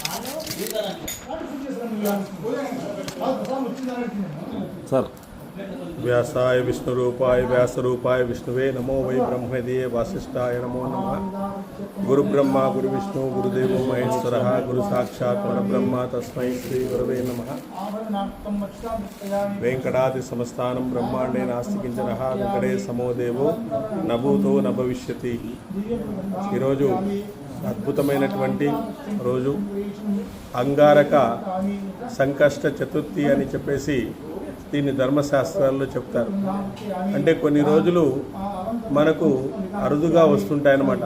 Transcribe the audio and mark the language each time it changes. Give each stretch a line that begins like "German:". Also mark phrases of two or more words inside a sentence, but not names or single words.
Sanskrit: సార్ व्यासाय विष्णुरूपाय व्यासरूपाय विष्णुवे नमो वै ब्रह्मदेव वासिष्ठाय नमो नमः। गुरुब्रह्मा गुरुविष्णु गुरुदेवो महेश्वरः गुरु साक्षात् परब्रह्म तस्मै श्री गुरवे नमः। वेंकटाद्रि समस्तानं ब्रह्मांडे नास्ति किंचनः वेंकटे समो देवो न भूतो न भविष्यति।
Telugu: ఈరోజు అద్భుతమైనటువంటి రోజు అంగారక సంకష్ట చతుర్థి అని చెప్పేసి దీన్ని ధర్మశాస్త్రాల్లో చెప్తారు. అంటే కొన్ని రోజులు మనకు అరుదుగా వస్తుంటాయన్నమాట.